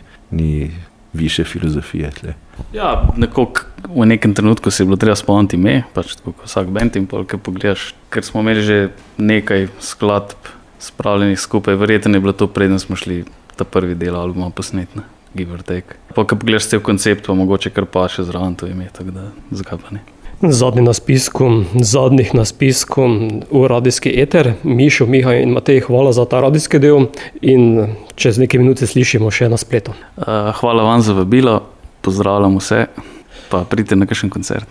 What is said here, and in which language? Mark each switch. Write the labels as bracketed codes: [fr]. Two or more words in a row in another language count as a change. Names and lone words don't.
[sl] Ni više filozofije tle. Ja, nekako v nekem trenutku se je bilo treba spomniti ime, pač tako kot vsak bend in pol, kaj pogledaš, ker smo imeli že nekaj skladb spravljenih skupaj, verjetno je bilo to preden smo šli ta prvi del albuma posneti, [en] give or take. [sl] Pa ko pogledaš cel koncept, pa mogoče kar paše zraven to ime, tako da zakaj pa ne. Zadnji na spisku, zadnjih na spisku v radijski eter. Mišo, Miha in Matej, hvala za ta radijski del in čez nekaj minute slišimo še na spletu. Hvala vam za vabilo, pozdravljam vse, pa pridite na kakšen koncert.